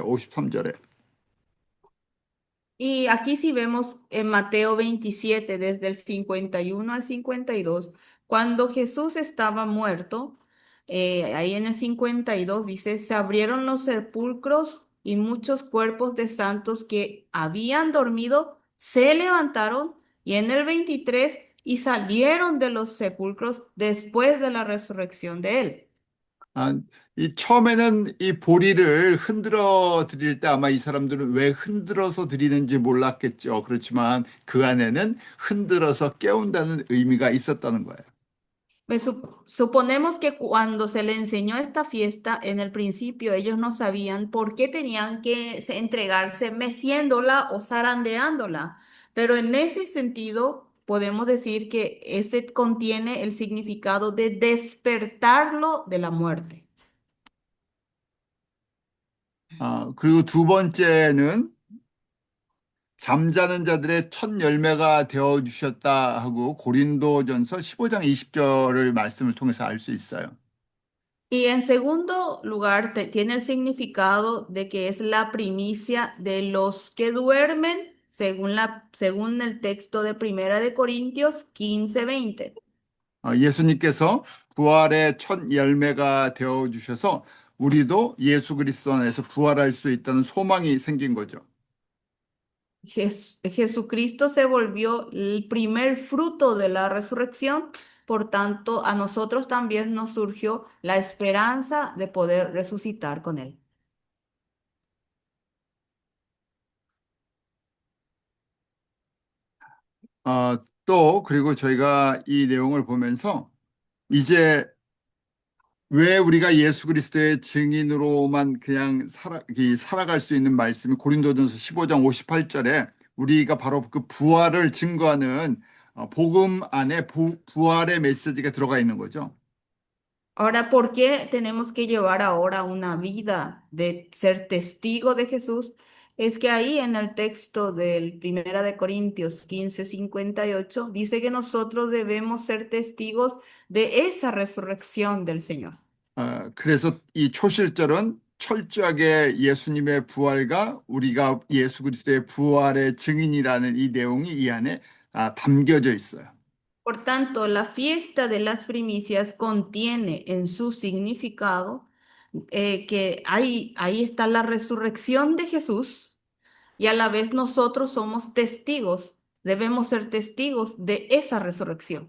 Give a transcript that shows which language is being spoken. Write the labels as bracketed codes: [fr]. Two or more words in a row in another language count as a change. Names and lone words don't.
[ko] 53절에. [es] Y aquí sí vemos en Mateo 27, desde el 51 al 52, cuando Jesús estaba muerto, ahí en el 52 dice, se abrieron los sepulcros y muchos cuerpos de santos que habían dormido se levantaron, y en el 23, y salieron de los sepulcros después de la resurrección de él. [ko] 아, 이 처음에는 이 보리를 흔들어 드릴 때 아마 이 사람들은 왜 흔들어서 드리는지 몰랐겠죠. 그렇지만 그 안에는 흔들어서 깨운다는 의미가 있었다는 거예요. [es] Suponemos que cuando se le enseñó esta fiesta, en el principio ellos no sabían por qué tenían que entregarse meciéndola o zarandeándola, pero en ese sentido podemos decir que ese contiene el significado de despertarlo de la muerte. [ko] 그리고 두 번째는 잠자는 자들의 첫 열매가 되어 주셨다 하고 고린도전서 15장 20절을 말씀을 통해서 알 수 있어요. [es] Y en segundo lugar, tiene el significado de que es la primicia de los que duermen, según el texto de Primera de Corintios 15:20. [ko] 예수님께서 부활의 첫 열매가 되어 주셔서 우리도 예수 그리스도 안에서 부활할 수 있다는 소망이 생긴 거죠. [es] Jesucristo se volvió el primer fruto de la resurrección, por tanto, a nosotros también nos surgió la esperanza de poder resucitar con él. [ko] 그리고 저희가 이 내용을 보면서 이제 왜 우리가 예수 그리스도의 증인으로만 그냥 살아갈 수 있는 말씀이 고린도전서 15장 58절에 우리가 바로 그 부활을 증거하는 복음 안에 부활의 메시지가 들어가 있는 거죠. [es] Ahora, ¿por qué tenemos que llevar ahora una vida de ser testigo de Jesús? Es que ahí en el texto del Primera de Corintios 15:58 dice que nosotros debemos ser testigos de esa resurrección del Señor. [ko] 그래서 이 초실절은 철저하게 예수님의 부활과 우리가 예수 그리스도의 부활의 증인이라는 이 내용이 이 안에 담겨져 있어요. [es] Por tanto, la fiesta de las primicias contiene en su significado que ahí está la resurrección de Jesús y a la vez nosotros somos testigos, debemos ser testigos de esa resurrección.